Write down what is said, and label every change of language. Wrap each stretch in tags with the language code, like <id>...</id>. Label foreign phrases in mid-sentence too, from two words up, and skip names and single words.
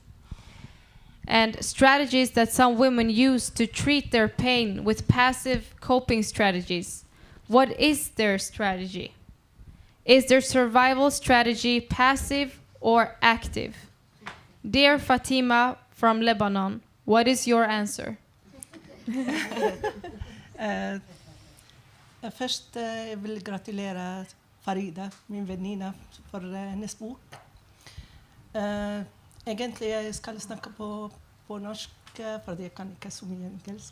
<en>And strategies that some women use to treat their pain with passive coping strategies. What is their strategy? Is their survival strategy passive or active? Dear Fatima from Lebanon, what is your answer?</en> <no>Først vil jeg gratulere Farida, min venninne, for hennes bok. Egentlig jeg skal snakke på norsk, fordi jeg kan ikke så mye engelsk.</no>